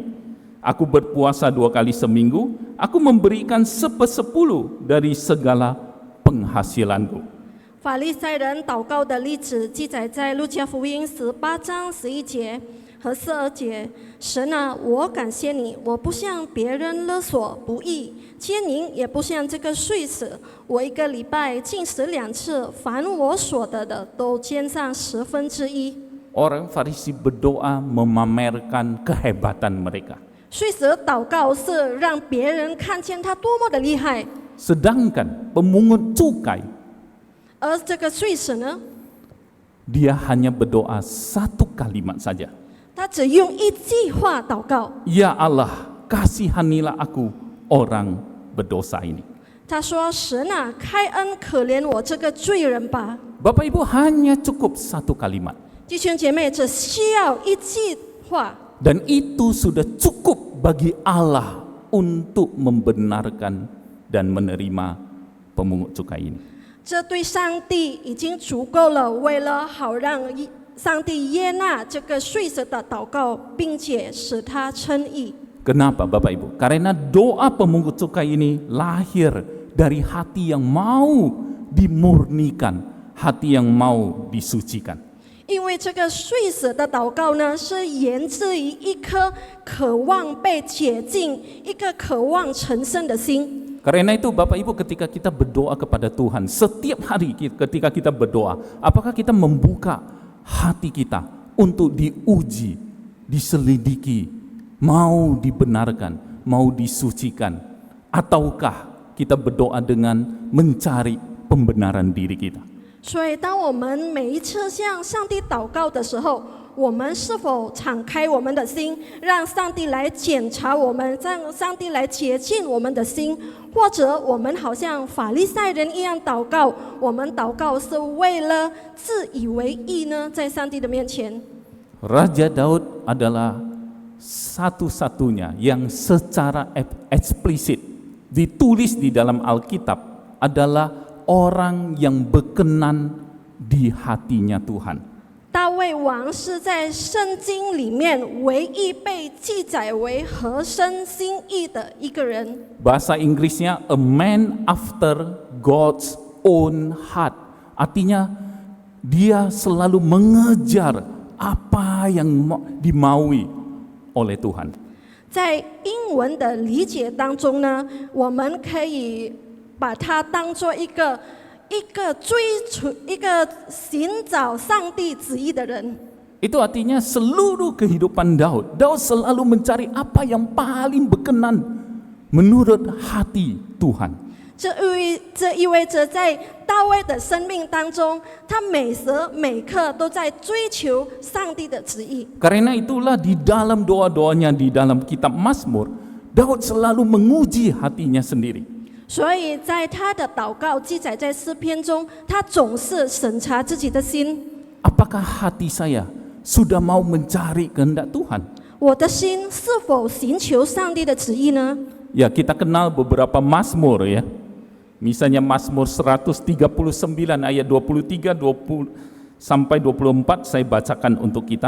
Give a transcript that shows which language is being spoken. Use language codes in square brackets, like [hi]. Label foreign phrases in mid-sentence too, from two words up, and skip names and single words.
[id] Aku berpuasa 2 kali seminggu, aku memberikan 1/10 dari segala penghasilanku. [zh] 法利赛人祷告的例子记载在路加福音18章11节和12节。神啊，我感谢你，我不向别人勒索不义，奸淫也不像这个税吏。我1个礼拜进食2次，凡我所得的都捐上1/10。 [id] Orang Farisi berdoa memamerkan kehebatan mereka. [zh] 税吏祷告是让别人看见他多么的厉害， [id] Sedangkan pemungut cukai, [zh] 而这个税吏呢， [id] dia hanya berdoa 1 kalimat saja. [zh] 他只用1句话祷告。 [id] Ya Allah, kasihanilah aku orang berdosa ini. [zh] 他说：“神啊，开恩可怜我这个罪人吧。” [id] Bapak Ibu, hanya cukup 1 kalimat. [zh] 弟兄姐妹，只需要1句话， [id] Dan itu sudah cukup bagi Allah untuk membenarkan dan menerima pemungut cukai ini. [zh] 这对上帝已经足够了。为了好让上帝接纳这个税吏的祷告，并且使他称义。 [id] Kenapa Bapak Ibu? Karena doa pemungut cukai ini lahir dari hati yang mau dimurnikan, hati yang mau disucikan. [zh] 因为这个税吏的祷告呢，是源自于一颗渴望被洁净、一个渴望成圣的心。 [id] Karena itu Bapak Ibu, ketika kita berdoa kepada Tuhan, setiap hari ketika kita berdoa, apakah kita membuka hati kita untuk diuji, diselidiki, mau dibenarkan, mau disucikan, ataukah kita berdoa dengan mencari pembenaran diri kita? [zh] 所以，当我们每一次向上帝祷告的时候，我们是否敞开我们的心，让上帝来检查我们，让上帝来洁净我们的心？或者我们好像法利赛人一样祷告，我们祷告是为了自以为义呢？在上帝的面前， [id] Raja Daud adalah satu-satunya yang secara eksplisit ditulis di dalam Alkitab adalah orang yang berkenan di hatinya Tuhan. [zh] 大卫王是在圣经里面唯一被记载为合身心意的一个人。 [id] Bahasa Inggrisnya [en] a man after God's own heart. [id] Artinya dia selalu mengejar apa yang dimaui oleh Tuhan. [zh] 在英文的理解当中呢，我们可以把它当作一个寻找上帝旨意的人。 [id] Itu artinya seluruh kehidupan Daud selalu mencari apa yang paling berkenan menurut hati Tuhan. [zh] 这意味着在大卫的生命当中，他每时每刻都在追求上帝的旨意。 [id] Karena itulah di dalam doa-doanya di dalam kitab Mazmur, Daud selalu menguji hatinya sendiri. [zh] 所以在他的祷告记载在诗篇中，他总是审查自己的心。 [id] Apakah hati saya sudah mau mencari kehendak Tuhan? [zh] 我的心是否寻求上帝的旨意呢？ [id] Ya, kita kenal beberapa Mazmur ya. Misalnya Mazmur 139 ayat 23 sampai 24 saya bacakan untuk kita.